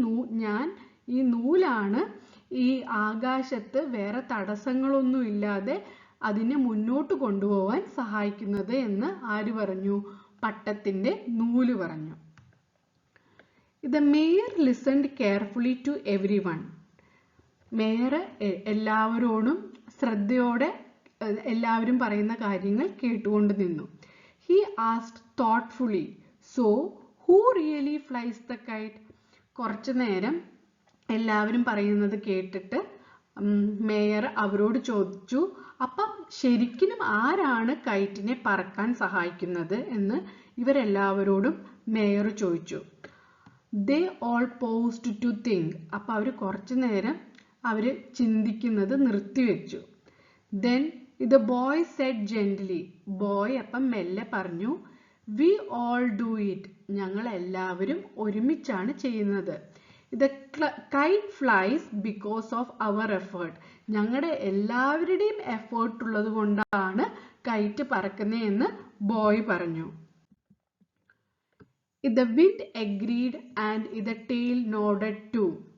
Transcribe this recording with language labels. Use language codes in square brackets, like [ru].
[ml] ഞാൻ ഈ നൂലാണ് ഈ ആകാശത്ത് വേറെ തടസ്സങ്ങളൊന്നും ഇല്ലാതെ അതിനെ മുന്നോട്ട് കൊണ്ടുപോകാൻ സഹായിക്കുന്നത് എന്ന് ആര് പറഞ്ഞു? പട്ടത്തിന്റെ നൂല് പറഞ്ഞു. [en] The mayor listened carefully to everyone. [ml] Mayor എല്ലാവരോടും ശ്രദ്ധയോടെ എല്ലാവരും പറയുന്ന കാര്യങ്ങൾ കേട്ടുകൊണ്ട് നിന്നു. [en] He asked thoughtfully, "So, who really flies the kite?" [ml] കുറച്ചു നേരം എല്ലാവരും പറയുന്നത് കേട്ടിട്ട് മേയർ അവരോട് ചോദിച്ചു, അപ്പം ശരിക്കും ആരാണ് കൈറ്റിനെ പറക്കാൻ സഹായിക്കുന്നത് എന്ന് ഇവരെല്ലാവരോടും മേയർ ചോദിച്ചു. [en] They all paused to think. [ml] അപ്പം അവർ കുറച്ചു നേരം അവർ ചിന്തിക്കുന്നത് നിർത്തിവെച്ചു. [en] Then the boy said gently. [ml] Boy അപ്പം മെല്ലെ പറഞ്ഞു, [en] "We all do it." [ml] ഞങ്ങൾ എല്ലാവരും ഒരുമിച്ചാണ് ചെയ്യുന്നത്. [en] The kite flies because of our effort. [ml] ഞങ്ങളുടെ എല്ലാവരുടെയും എഫേർട്ട് ഉള്ളത് കൊണ്ടാണ് കൈറ്റ് പറക്കുന്നതെന്ന് ബോയ് പറഞ്ഞു. [en] The wind agreed and the tail nodded too.